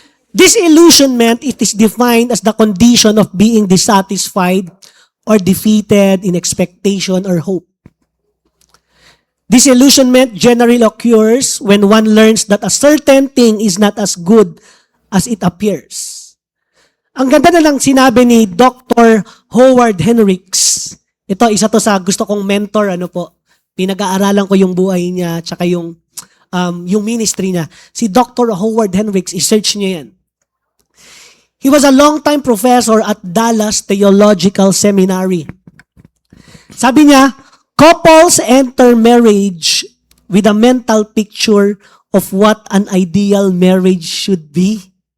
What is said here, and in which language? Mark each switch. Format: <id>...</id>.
<en>Disillusionment, it is defined as the condition of being dissatisfied or defeated in expectation or hope. Disillusionment generally occurs when one learns that a certain thing is not as good as it appears.</en> <tl>Ang ganda na lang sinabi ni Dr. Howard Hendricks. Ito, isa to sa gusto kong mentor, pinag-aaralan ko yung buhay niya, tsaka yung ministry niya. Si Dr. Howard Hendricks, i-search niyo yan.</tl> <en>He was a long-time professor at Dallas Theological Seminary.</en> <tl>Sabi niya,</tl> <en>couples enter marriage with a mental picture of what an ideal marriage should be.</en>